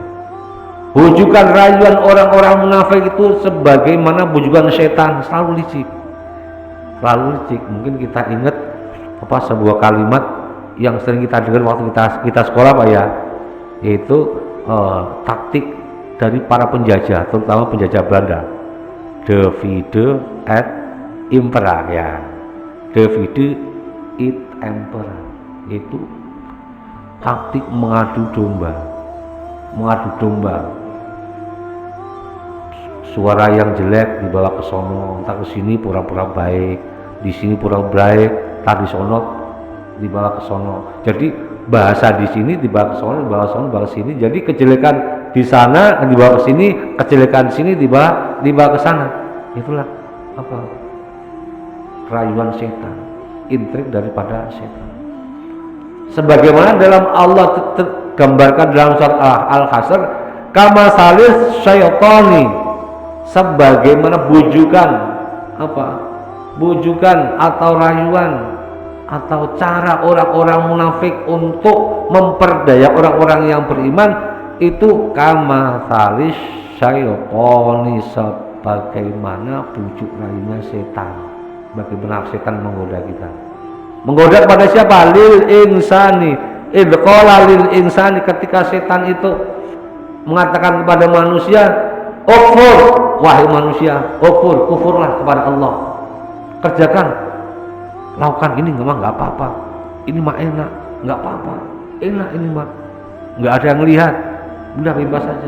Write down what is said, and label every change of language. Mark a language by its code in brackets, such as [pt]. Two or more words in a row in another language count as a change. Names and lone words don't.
[id] Bujukan, rayuan orang-orang munafik itu sebagaimana bujukan setan, selalu licik. Mungkin kita ingat sebuah kalimat yang sering kita dengar waktu kita sekolah Pak ya, yaitu taktik dari para penjajah, terutama penjajah Belanda, [la] divide et impera ya, divide et impera, [id] itu taktik mengadu domba. Suara yang jelek dibawa ke sono, entah ke sini pura-pura baik, di sini pura baik, tadi sono dibawa ke sono. Jadi bahasa di sini dibawa ke sono, dibawa ke sini. Jadi kejelekan di sana dibawa ke sini, kejelekan di sini dibawa ke sana. Itulah rayuan setan, intrik daripada setan. Sebagaimana dalam Allah gambarkan dalam surat Al-Hasr, [ar] كمثل الشيطان, [id] sebagaimana bujukan atau rayuan atau cara orang-orang munafik untuk memperdaya orang-orang yang beriman, itu [ar] كمثل الشيطان, [id] sebagaimana bujuk rayunya setan. Bagaimana setan menggoda kita, menggoda kepada siapa? [ar] للإنسان إذ قال للإنسان, [id] ketika setan itu mengatakan kepada manusia, ukfur, wahai manusia, kufurlah kepada Allah, kerjakan, lakukan ini, nggak apa-apa, ini mah enak, nggak apa-apa, enak ini mah, nggak ada yang lihat, udah bebas saja.